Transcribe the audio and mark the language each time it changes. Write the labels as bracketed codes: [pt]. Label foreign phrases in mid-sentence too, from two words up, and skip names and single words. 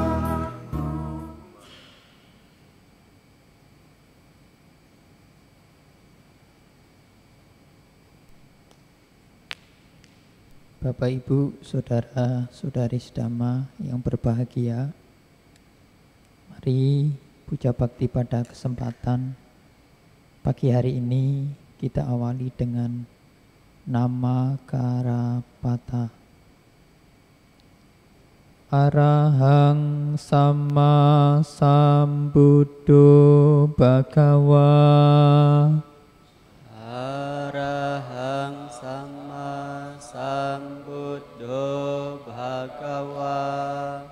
[id] Bapak Ibu, saudara-saudari sedama yang berbahagia, mari puja bakti pada kesempatan pagi hari ini kita awali dengan nama Karapata. [pi] Arahang Sama Sambuddho Bhagawa. Arahang Sama Sambuddho Bhagawa.